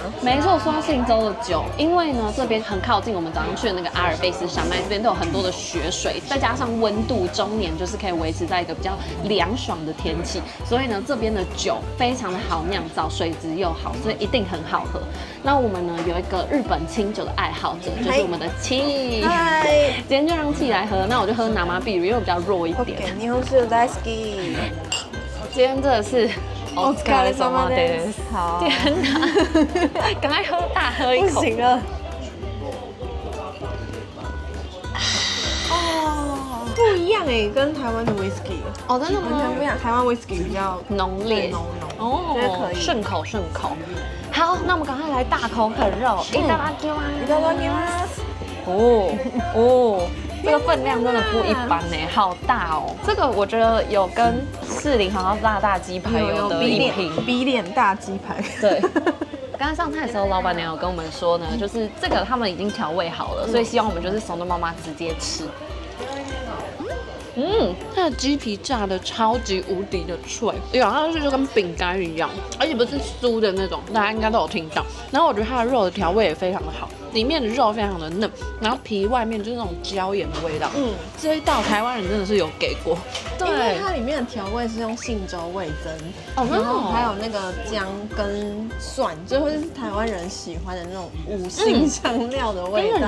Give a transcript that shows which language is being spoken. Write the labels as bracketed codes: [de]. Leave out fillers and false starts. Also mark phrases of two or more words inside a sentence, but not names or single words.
[zh] 沒錯，說到信州的酒，因為呢這邊很靠近我們早上去的那個阿爾卑斯山脈，這邊都有很多的雪水，再加上溫度終年就是可以維持在一個比較涼爽的天氣，所以呢這邊的酒非常的好釀造，水質又好，所以一定很好喝。那我們呢有一個日本清酒的愛好者，就是我們的氣，今天就讓氣來喝，那我就喝 [ja] 拿馬比魯， [zh] 因為比較弱一點。 [ja] 日本酒大好き。 [zh] 今天真的是。 [ja] お疲れ様です。 [zh] 好，天哪，趕快喝大喝一口。不行了。哦，不一樣哎，跟台灣的 whisky 哦，真的完全不一樣。台灣 whisky 比較濃烈，哦，覺得可以，順口順口。好，那我們趕快來大口啃肉。 [ja] いただきます。いただきます。 [zh] 哦哦。這個分量真的不一般呢，好大哦！這個我覺得有跟士林好像大雞排有的一拼，比臉大雞排。對，剛剛上菜的時候，老闆娘有跟我們說呢，就是這個他們已經調味好了，所以希望我們就是 [ja] 慫的媽媽 [zh] 直接吃。它的雞皮炸的超級無敵的脆，咬上去就跟餅乾一樣，而且不是酥的那種，大家應該都有聽到。然後我覺得它的肉的調味也非常的好，裡面的肉非常的嫩，然後皮外面就是那種椒鹽的味道。這一道台灣人真的是有給過，對，因為它裡面的調味是用信州味噌，然後還有那個薑跟蒜，就會是台灣人喜歡的那種五辛香料的味道。